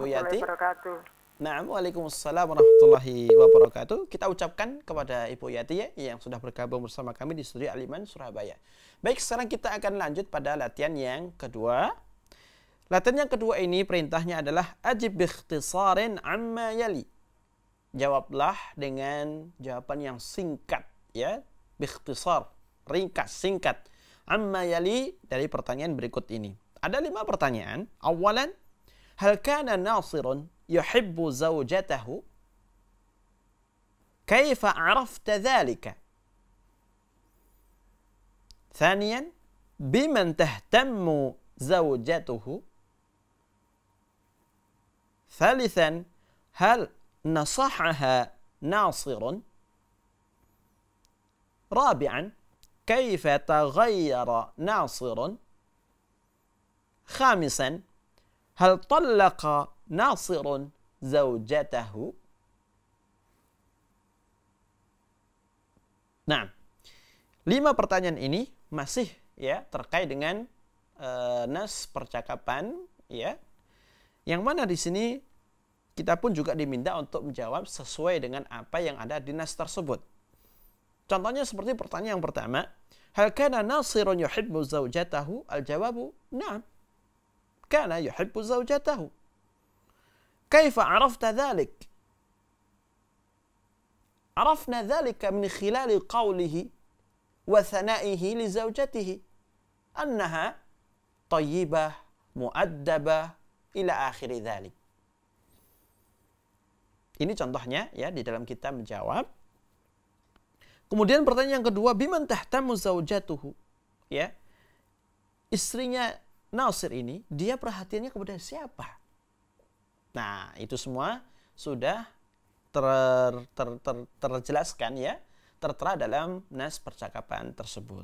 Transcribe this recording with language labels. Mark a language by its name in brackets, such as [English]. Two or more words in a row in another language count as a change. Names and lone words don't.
[Arabic] warahmatullahi Yati. wabarakatuh. Nah, وعليكم السلام ورحمة الله وبركاته. [Indonesian] Kita ucapkan kepada Ibu Yati ya, yang sudah bergabung bersama kami di studio Al-Iman Surabaya. Baik, sekarang kita akan lanjut pada latihan yang kedua. Latihan yang kedua ini perintahnya adalah [Arabic] أجب باختصار عما يلي. [Indonesian] Jawablah dengan jawaban yang singkat ya, biikhtisar, ringkas, singkat. [Arabic] عما يلي [Indonesian] dari pertanyaan berikut ini. Ada 5 pertanyaan. [Arabic] أولا، هل كان ناصر يحب زوجته? كيف عرفت ذلك? ثانيا بمن تهتم زوجته؟ ثالثا هل نصحها ناصر؟ رابعا كيف تغير ناصر؟ خامسا هل طلق ناصر زوجته؟ [Indonesian] Nah, 5 pertanyaan ini masih ya terkait dengan nas percakapan ya. Yang mana di sini kita pun juga diminta untuk menjawab sesuai dengan apa yang ada di nas tersebut. Contohnya seperti pertanyaan yang pertama, [Arabic] هل كان ناصر يحب زوجته? الجواب نعم. كان يحب زوجته. كيف عرفت ذلك? عرفنا ذلك من خلال قوله وثنائه لزوجته أنها طيبة، مؤدبة، إلى آخر ذلك. [Indonesian] Ini contohnya ya di dalam kita menjawab. Kemudian pertanyaan yang kedua, [Arabic] بمن تهتم زوجته? [Indonesian] Ya. Istrinya Nasir ini, dia perhatiannya kepada siapa? Nah, itu semua sudah terjelaskan ya, tertera dalam nas percakapan tersebut.